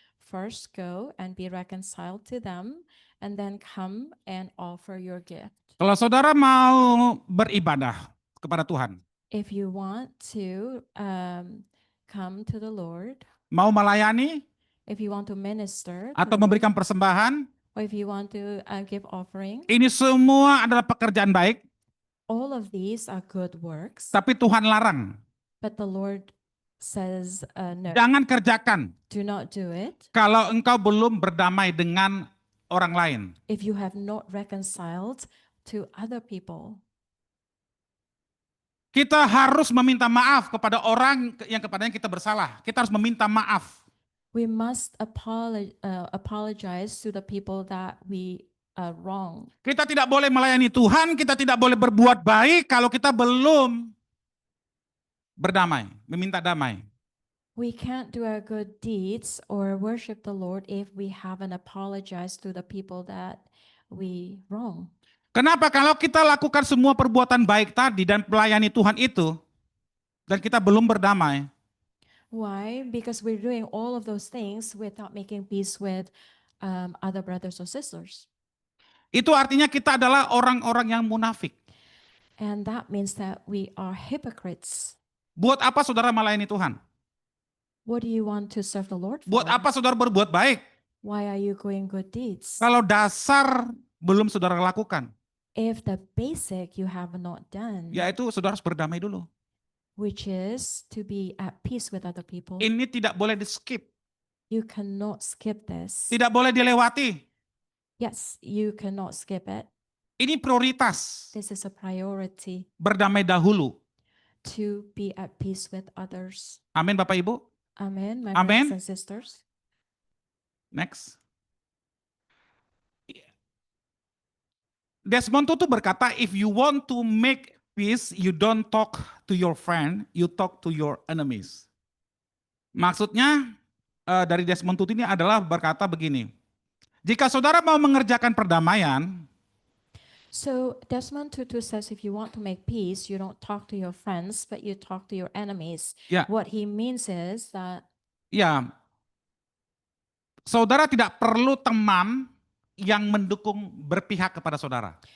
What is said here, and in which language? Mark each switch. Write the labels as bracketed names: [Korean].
[English] First go and be reconciled to them, and then come and offer your gift." [Indonesian] Kalau saudara mau beribadah kepada Tuhan, [English] If you want to come to the Lord, [Indonesian] mau melayani [English] if you want to minister, to [Indonesian] atau [English] the Lord, [Indonesian] memberikan persembahan, [English] or if you want to give offering, [Indonesian] ini semua adalah pekerjaan baik, [English] all of these are good works. [Indonesian] tapi Tuhan larang. [English] But the Lord says, no, [Indonesian] Jangan kerjakan [English] do not do it [Indonesian] kalau engkau belum berdamai dengan orang lain. [English] if you have not reconciled to other people. [Indonesian] Kita harus meminta maaf kepada orang yang kepadanya kita bersalah. Kita harus meminta maaf. [English] We must apologize to the people that we wrong. [Indonesian] Kita tidak boleh melayani Tuhan, kita tidak boleh berbuat baik kalau kita belum berdamai, meminta damai. [English] We can't do our good deeds or worship the Lord if we haven't apologized to the people that we wrong. [Indonesian] Kenapa? Kalau kita lakukan semua perbuatan baik tadi dan melayani Tuhan itu, dan kita belum berdamai, [English] Why? Because we're doing all of those things without making peace with other brothers or sisters. [Indonesian] itu artinya kita adalah orang-orang yang munafik. [English] And that means that we are hypocrites. [Indonesian] Buat apa saudara melayani Tuhan? [English] What do you want to serve the Lord for? [Indonesian] Buat apa saudara berbuat baik? [English] Why are you doing good deeds? [Indonesian] Kalau dasar belum saudara lakukan, [English] If the basic you have not done, [Indonesian] yaitu saudara harus berdamai dulu. [English] which is to be at peace with other people, [Indonesian] Ini tidak boleh di skip, [English] you cannot skip this. [Indonesian] tidak boleh dilewati. [English] Yes, you cannot skip it. [Indonesian] Ini prioritas, [English] This is a priority [Indonesian] berdamai dahulu. [English] to be at peace with others. [Indonesian] Amin Bapak Ibu. [English] Amen, my Amen. brothers and sisters. Next. Desmond Tutu [Indonesian] berkata, [English] if you want to make peace, you don't talk to your friend, you talk to your enemies. [Indonesian] Maksudnya dari Desmond Tutu ini adalah berkata begini, jika saudara mau mengerjakan perdamaian, [English] So Desmond Tutu says if you want to make peace, you don't talk to your friends, but you talk to your enemies. [Indonesian] ya, [English] What he means is that [Indonesian] ya, saudara tidak perlu teman yang mendukung berpihak kepada saudara.